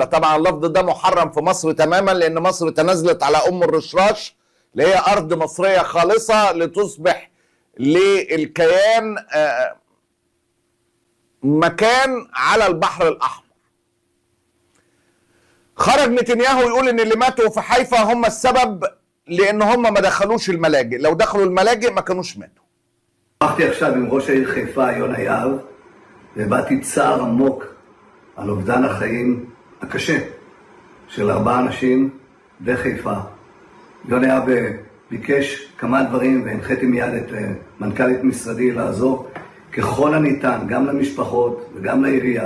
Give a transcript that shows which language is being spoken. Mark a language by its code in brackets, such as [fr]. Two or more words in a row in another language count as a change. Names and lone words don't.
[ar] طبعا اللفظ ده محرم في مصر تماما، لان مصر تنازلت على الرشراش اللي هي ارض مصريه خالصه لتصبح للكيان مكان على البحر الاحمر. خرج نتنياهو يقول ان اللي ماتوا في حيفا هم السبب، لان هم ما دخلوش الملاجئ، لو دخلوا الملاجئ ما كانوش מתו. [he] שוחחתי עכשיו עם ראש העיר חיפה יונה יהב, והבעתי צער עמוק על אובדן החיים הקשה של 4 אנשים בחיפה. יונה יהב ביקש כמה דברים, והנחיתי מיד את מנכ"לית משרדי לעזור ככל הניתן גם למשפחות וגם לעירייה.